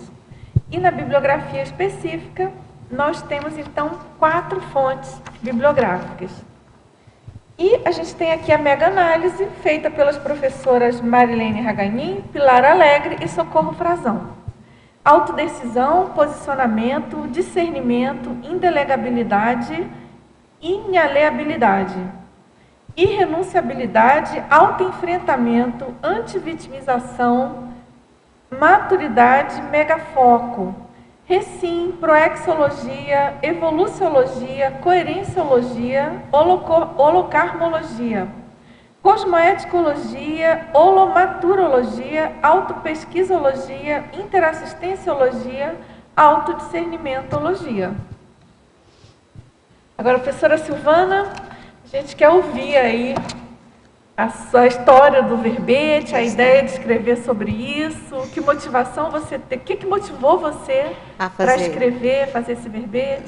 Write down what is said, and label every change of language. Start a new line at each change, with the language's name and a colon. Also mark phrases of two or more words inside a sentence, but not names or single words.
Portuguese: E na bibliografia específica, nós temos então 4 fontes bibliográficas. E a gente tem aqui a mega-análise feita pelas professoras Marilene Raganin, Pilar Alegre e Socorro Frazão. Autodecisão, posicionamento, discernimento, indelegabilidade, inaleabilidade, irrenunciabilidade, autoenfrentamento, antivitimização, maturidade, megafoco, recim, proexologia, evoluciologia, coerenciologia, holocarmologia, cosmoeticologia, holomaturologia, autopesquisologia, interassistenciologia, autodiscernimentologia. Agora, professora Silvana, a gente quer ouvir aí a sua história do verbete, a ideia de escrever sobre isso, que motivação você tem, o que motivou você para escrever, fazer esse verbete?